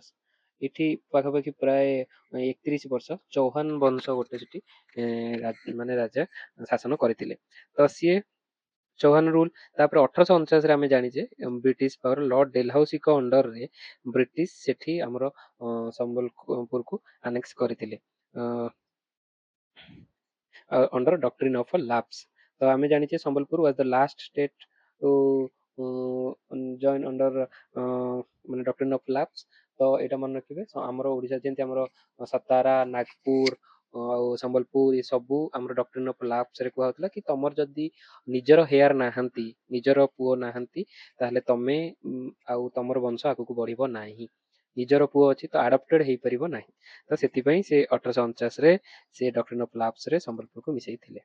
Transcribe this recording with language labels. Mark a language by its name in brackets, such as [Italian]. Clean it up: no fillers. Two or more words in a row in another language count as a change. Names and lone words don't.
[Odia] ଏଠି ପାଖାପାଖି ପ୍ରାୟ 31 ବର୍ଷ ଚୌହାନ ବଂଶ ଗୋଟେ ସେଠି ମାନେ ରାଜା ଶାସନ କରିଥିଲେ। ତ ସିଏ ଚୌହାନ ରୁଲ। ତାପରେ 1849ରେ ଆମେ ଜାଣିଛେ [English] British power [Odia] ଲର୍ଡ ଡେଲହାଉସିଙ୍କ ଅଣ୍ଡରରେ ବ୍ରିଟିଶ ସେଠି ଆମର ସମ୍ବଲପୁରକୁ ଆନେକ୍ସ କରିଥିଲେ [English] under doctrine of a lapse। [Odia] ତ ଆମେ ଜାଣିଛେ ସମ୍ବଲପୁର [English] was the last state to join under ମାନେ doctrine of lapse। [Odia] ତ ଏଇଟା ମନେ ରଖିବେ, ଆମର ଓଡ଼ିଶା ଯେମିତି ଆମର ସତାରା, ନାଗପୁର ଆଉ ସମ୍ବଲପୁର ଏ ସବୁ ଆମର [English] doctrine of lapseରେ [Odia] କୁହା ହଉଥିଲା କି ତମର ଯଦି ନିଜର ହେୟାର ନାହାନ୍ତି, ନିଜର ପୁଅ ନାହାନ୍ତି, ତାହେଲେ ତମେ ଆଉ ତମର ବଂଶ ଆଗକୁ ବଢିବ ନାହିଁ। ନିଜର ପୁଅ ଅଛି ତ ଆଡପ୍ଟେଡ ହେଇପାରିବ ନାହିଁ। ତ ସେଥିପାଇଁ ସେ 1849ରେ ସେ [English] doctrine of lapseରେ [Odia] ସମ୍ବଲପୁରକୁ ମିଶାଇଥିଲେ।